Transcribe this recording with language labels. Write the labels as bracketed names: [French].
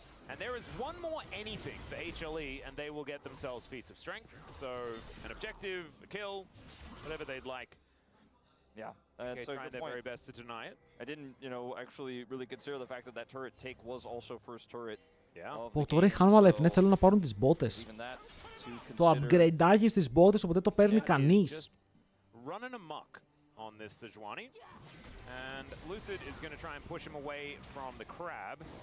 [English] And there is one more anything for HLE and they will get themselves feats of strength. So an objective, a kill, whatever they'd like. Yeah, that's trying their very best to deny it. I didn't, actually really consider the fact that that turret take was also first turret. [Greek] Πω τώρα οι Hanwha Life θέλουν να πάρουν τις μπότες. Το upgrade-άκι στις μπότες, οπότε το παίρνει κανείς. [English] Running amok on this Sejuani. And Lucid is going to try and push him away from the crab.